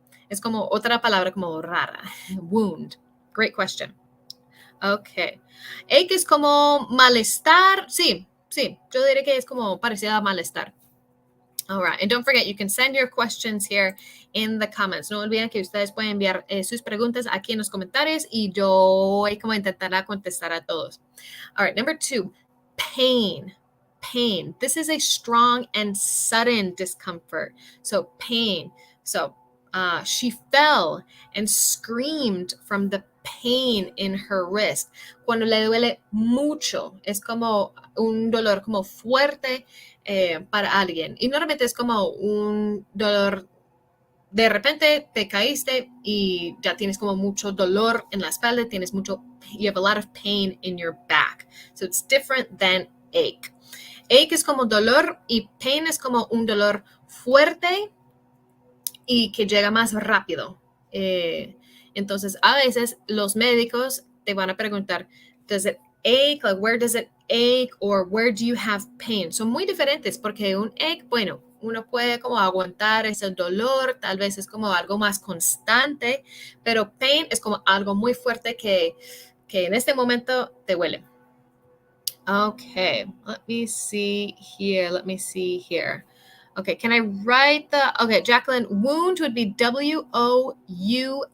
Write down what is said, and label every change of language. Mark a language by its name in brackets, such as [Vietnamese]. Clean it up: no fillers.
[Spanish] Es como otra palabra como rara. [English] Wound. Great question. Okay. [Spanish] Ache es como malestar. Sí, yo diría que es como parecido a malestar. [English] All right, and don't forget, you can send your questions here in the comments. [Spanish] No olviden que ustedes pueden enviar sus preguntas aquí en los comentarios y yo voy como intentará contestar a todos. [English] All right, number 2, pain. This is a strong and sudden discomfort. So pain. So she fell and screamed from the pain in her wrist. [Spanish] Cuando le duele mucho, es como un dolor como fuerte para alguien. Y normalmente es como un dolor, de repente te caíste y ya tienes como mucho dolor en la espalda, [English] you have a lot of pain in your back. So it's different than ache. [Spanish] Ache es como dolor y pain es como un dolor fuerte y que llega más rápido. Entonces, a veces los médicos te van a preguntar, [English] does it ache? Like, where does it ache? Or where do you have pain? [Spanish] Son muy diferentes porque un ache, bueno, uno puede como aguantar ese dolor, tal vez es como algo más constante, pero pain es como algo muy fuerte que en este momento te duele. [English] Okay, let me see here. Okay, can I write okay, Jacqueline, wound would be W-O-U-N-D.